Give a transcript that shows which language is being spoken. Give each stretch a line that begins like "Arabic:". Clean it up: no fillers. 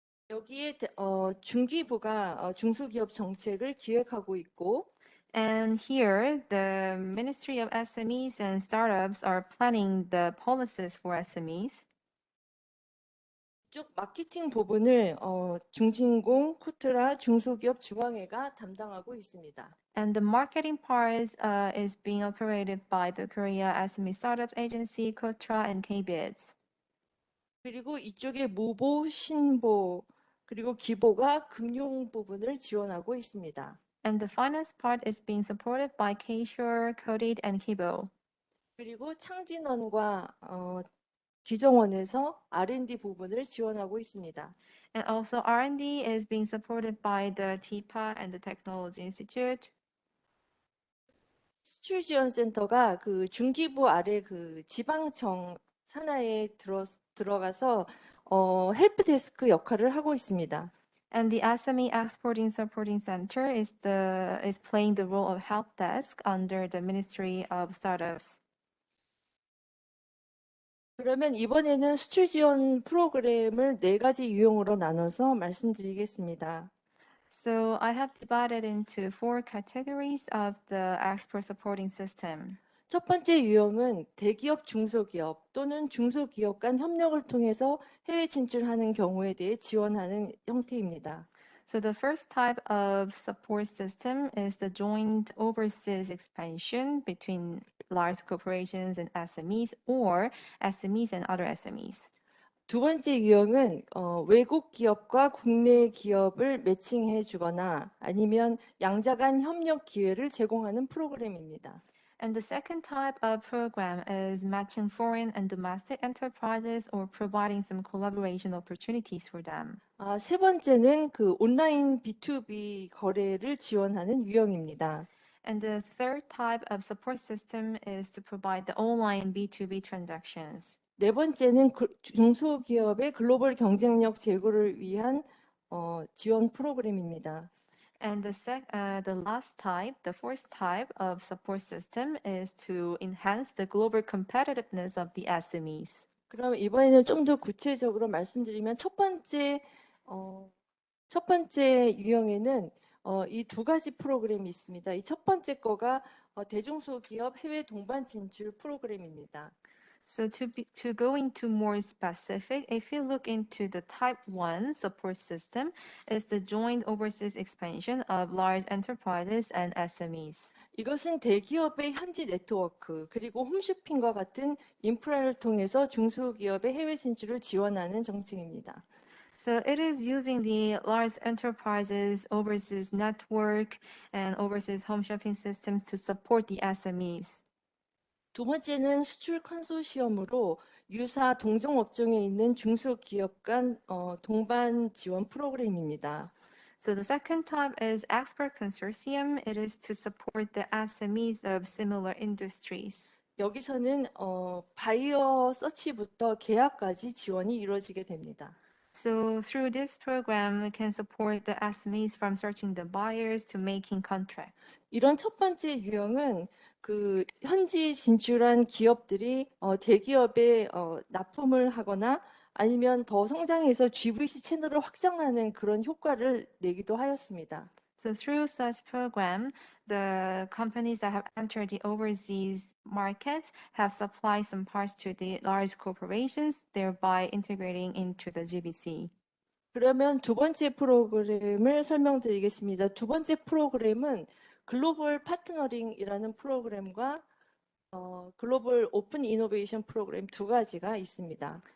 Korean: 여기에 중기부가 중소기업 정책을 기획하고 있고
English: And here, the Ministry of SMEs and Startups are planning the policies for SMEs.
Korean: 이쪽 마케팅 부분을 중진공, 코트라, 중소기업 중앙회가 담당하고 있습니다.
English: And the marketing part is being operated by the Korea SME Startups Agency, KOTRA, and KBIDS.
Korean: 그리고 이쪽에 무보, 신보, 그리고 기보가 금융 부분을 지원하고 있습니다.
English: And the finance part is being supported by K-Sure, Coded, and Kibo.
Korean: 그리고 창진원과 기정원에서 R&D 부분을 지원하고 있습니다.
English: And also R&D is being supported by the TIPA and the Technology Institute.
Korean: 수출 지원 센터가 그 중기부 아래 그 지방청 산하에 들어가서 헬프 데스크 역할을 하고 있습니다.
English: And the SME Exporting Supporting Center is playing the role of help desk under the Ministry of Startups.
Korean: 그러면 이번에는 수출 지원 프로그램을 4가지 유형으로 나눠서 말씀드리겠습니다.
English: So I have divided into 4 categories of the export supporting system.
Korean: 첫 번째 유형은 대기업, 중소기업 또는 중소기업 간 협력을 통해서 해외 진출하는 경우에 대해 지원하는 형태입니다.
English: So the first type of support system is the joint overseas expansion between large corporations and SMEs or SMEs and other SMEs.
Korean: 두 번째 유형은 외국 기업과 국내 기업을 매칭해 주거나 아니면 양자 간 협력 기회를 제공하는 프로그램입니다.
English: And the second type of program is matching foreign and domestic enterprises or providing some collaboration opportunities for them.
Korean: 세 번째는 그 온라인 B2B 거래를 지원하는 유형입니다.
English: And the third type of support system is to provide the online B2B transactions.
Korean: 네 번째는 중소기업의 글로벌 경쟁력 제고를 위한 지원 프로그램입니다.
English: And the last type, the fourth type of support system is to enhance the global competitiveness of the SMEs.
Korean: 그럼 이번에는 좀 더 구체적으로 말씀드리면 첫 번째 유형에는 이 2가지 프로그램이 있습니다. 이 첫 번째 거가 대중소기업 해외 동반 진출 프로그램입니다.
English: So to go into more specific, if you look into the type 1 support system, is the joint overseas expansion of large enterprises and SMEs.
Korean: 이것은 대기업의 현지 네트워크 그리고 홈쇼핑과 같은 인프라를 통해서 중소기업의 해외 진출을 지원하는 정책입니다.
English: So it is using the large enterprises overseas network and overseas home shopping systems to support the SMEs.
Korean: 두 번째는 수출 컨소시엄으로 유사 동종 업종에 있는 중소기업 간 동반 지원 프로그램입니다.
English: So the second type is export consortium. It is to support the SMEs of similar industries.
Korean: 여기서는 바이어 서치부터 계약까지 지원이 이루어지게 됩니다.
English: So through this program, we can support the SMEs from searching the buyers to making contracts.
Korean: 이런 첫 번째 유형은 그 현지 진출한 기업들이 대기업에 납품을 하거나 아니면 더 성장해서 GVC 채널을 확장하는 그런 효과를 내기도 하였습니다.
English: So through such program, the companies that have entered the overseas markets have supplied some parts to the large corporations, thereby integrating into the GBC.
Korean: 그러면 두 번째 프로그램을 설명드리겠습니다. 두 번째 프로그램은 글로벌 파트너링이라는 프로그램과 글로벌 오픈 이노베이션 프로그램 2가지가 있습니다.